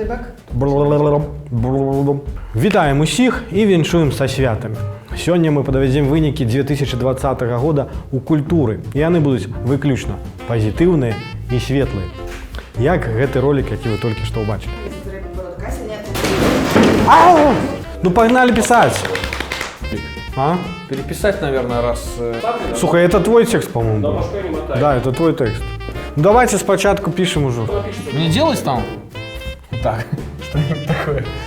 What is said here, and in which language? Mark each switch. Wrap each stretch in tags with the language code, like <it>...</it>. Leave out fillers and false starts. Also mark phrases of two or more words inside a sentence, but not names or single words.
<be>Вітаем усіх і віншуем са святамі. Сёння мы падвядзем вынікі 2020 года ў культуры. І яны будуць выключна пазітыўныя і светлыя. Як гэты ролик, які вы толькі што ўбачылі.</be> <ru>Ну погнали писать! А? Переписать, наверное, раз... Слухай, это твой текст, по-моему, Да, был. башкой не мотай. Да, это твой текст. Ну, давайте спочатку пишем уже. Мне делать там? Так, что-нибудь такое.</ru>